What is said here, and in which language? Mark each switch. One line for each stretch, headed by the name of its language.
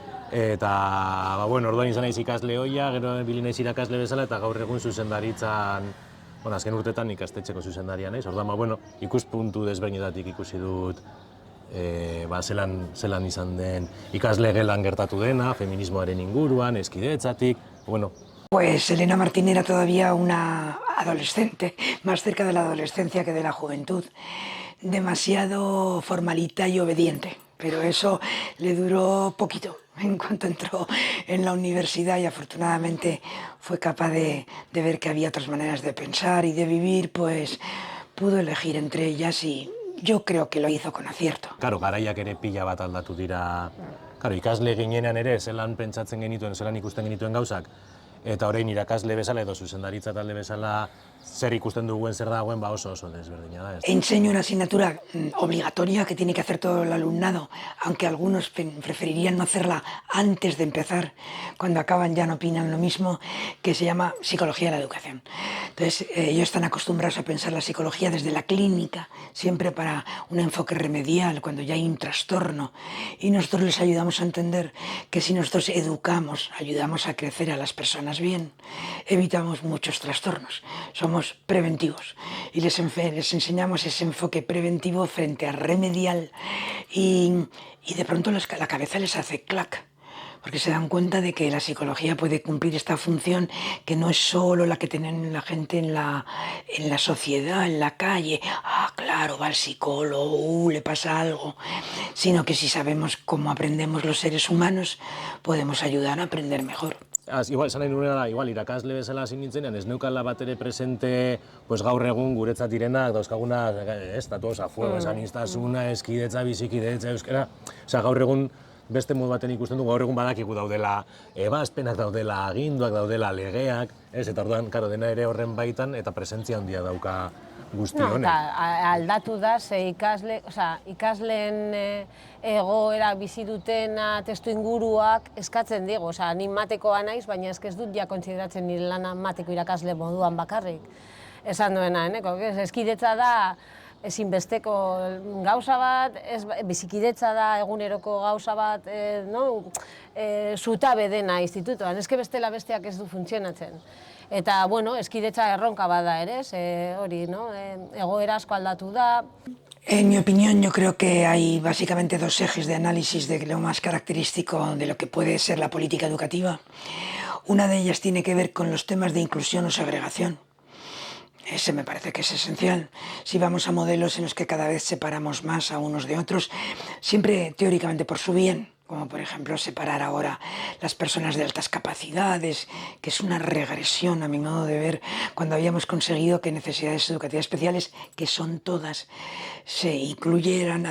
Basque: Eta, orduan izan naiz ikasle ohia, gero ibili naiz irakasle bezala eta gaur egun zuzendaritzan, azken urteetan ikastetxeko zuzendaria naiz, orduan, ikuspuntu desberdinetatik ikusi dut zelan izan den ikasle gelan gertatu dena, feminismoaren inguruan, eskidetzatik,
Spanish: Pues Elena Martín era todavía una adolescente, más cerca de la adolescencia que de la juventud, demasiado formalita y obediente, pero eso le duró poquito en cuanto entró en la universidad y afortunadamente fue capaz de ver que había otras maneras de pensar y de vivir, pues pudo elegir entre ellas y yo creo que lo hizo con acierto.
Basque: Karo, garaiak ere pila bat aldatu dira. Karo, ikasle ginenean ere, zelan pentsatzen genituen, zelan ikusten genituen gauzak, eta orain irakasle bezala edo zuzendaritza talde bezala zer ikusten duguen zer dagoen oso desberdina da.
Spanish: Enseño una asignatura obligatoria que tiene que hacer todo el alumnado, aunque algunos preferirían no hacerla antes de empezar, cuando acaban ya no opinan lo mismo, que se llama Psicología de la Educación. Entonces, ellos están acostumbrados a pensar la psicología desde la clínica, siempre para un enfoque remedial, cuando ya hay un trastorno, y nosotros les ayudamos a entender que si nosotros educamos, ayudamos a crecer a las personas bien, evitamos muchos trastornos. Somos preventivos y les enseñamos ese enfoque preventivo frente a remedial y de pronto la cabeza les hace clac, porque se dan cuenta de que la psicología puede cumplir esta función que no es solo la que tienen la gente en la sociedad, en la calle, claro, va al psicólogo, le pasa algo, sino que si sabemos cómo aprendemos los seres humanos, podemos ayudar a aprender mejor.
Basque: Igual, esan nahi nuena, irakasle bezala hasi nintzenean, ez neukala bat ere presente gaur egun guretzat direnak, dauzkagunak, estatuos a fuego, esaniztasuna, eskidetza, bizikidetza, euskara. Gaur egun beste modu baten ikusten du, gaur egun badakigu daudela ebazpenak, daudela aginduak, daudela legeak, eta orduan, dena ere horren baitan, eta presentzia handia dauka guzti honek. Aldatu da, ikasleen egoera bizi dutena, testu inguruak eskatzen digu. Ni matekoa naiz, baina ez dut ja kontsideratzen nire lana mateko irakasle moduan bakarrik. Esan duena, eskidetza da ezinbesteko gauza bat, bizikidetza da eguneroko gauza bat, zutabe dena institutoan, bestela besteak ez du funtzionatzen. Eta, eskidetza erronka bada ere, egoera asko aldatu da.
Spanish: En mi opinión, yo creo que hay básicamente dos ejes de análisis de lo más característico de lo que puede ser la política educativa. Una de ellas tiene que ver con los temas de inclusión o segregación. Ese me parece que es esencial. Si vamos a modelos en los que cada vez separamos más a unos de otros, siempre teóricamente por su bien, como por ejemplo separar ahora las personas de altas capacidades, que es una regresión a mi modo de ver, cuando habíamos conseguido que necesidades educativas especiales, que son todas, se incluyeran.